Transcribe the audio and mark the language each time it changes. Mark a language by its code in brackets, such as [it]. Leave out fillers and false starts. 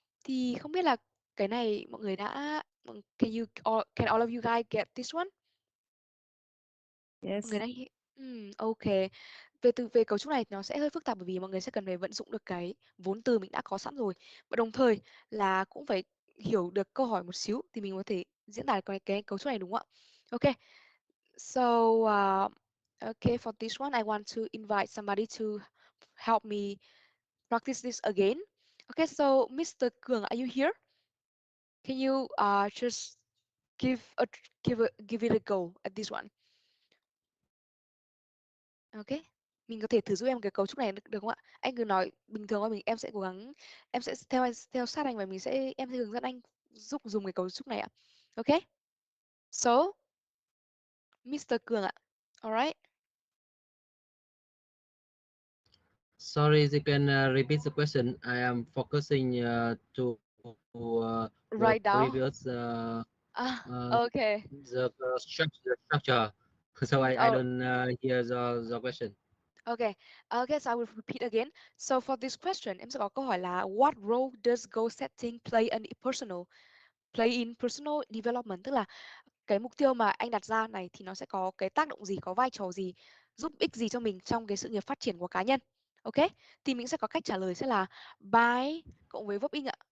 [vi] Thì không biết là cái này mọi người đã [en] can all of you guys get this one? Yes. [vi] Mọi người đã ok. Về cấu trúc này nó sẽ hơi phức tạp bởi vì mọi người sẽ cần phải vận dụng được cái vốn từ mình đã có sẵn rồi. Và đồng thời là cũng phải hiểu được câu hỏi một xíu thì mình có thể diễn tả cái cấu trúc này đúng không ạ? [en] Ok. So okay, for this one I want to invite somebody to help me practice this again. Okay, so Mr. Cường, are you here? Can you just give it a go at this one? [vi] Ok, mình có thể thử giúp em cái cấu trúc này được không ạ? Anh cứ nói bình thường thôi, em sẽ cố gắng, em sẽ theo sát anh và em sẽ hướng dẫn anh dùng cái cấu trúc này ạ. [en] Ok, so Mr. Cường ạ, alright. Sorry, you can repeat the question. I am focusing to the Right now. previous Okay. the structure. So I Oh, don't hear the question. okay. Okay, so I will repeat again. So for this question, [vi] em sẽ có câu hỏi là [en] what role does goal setting play in personal development? [vi] Tức là cái mục tiêu mà anh đặt ra này thì nó sẽ có cái tác động gì, có vai trò gì, giúp ích gì cho mình trong cái sự nghiệp phát triển của cá nhân. Ok, thì mình sẽ có cách trả lời sẽ là by cộng với verb in ạ.